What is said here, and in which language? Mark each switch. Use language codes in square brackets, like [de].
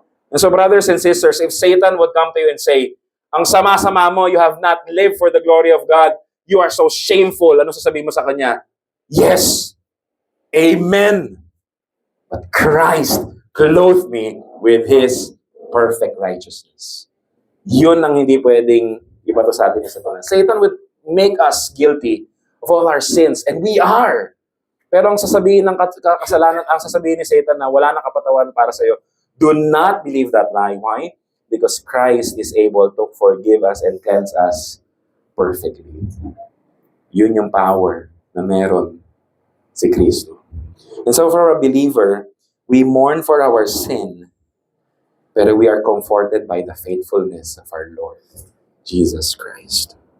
[en] And so, brothers and sisters, if Satan would come to you and say, [tl] ang sama-sama mo, [en] you have not lived for the glory of God, you are so shameful, [tl] ano sasabihin mo sa kanya? [en] Yes, amen. But Christ clothed me with His perfect righteousness. [tl] Yun ang hindi pwedeng ibato sa atin sa Panginoon. [en] Satan would make us guilty of all our sins, and we are. [tl] Pero ang sasabihin ng kasalanan, ang sasabihin ni Satan na wala nang kapatawan para sa iyo, [en] do not believe that lie. Why? Because Christ is able to forgive us and cleanse us perfectly. [tl] Yun yung power na meron si Kristo. [en] And so for a believer, we mourn for our sin, pero we are comforted by the faithfulness of our Lord, Jesus Christ.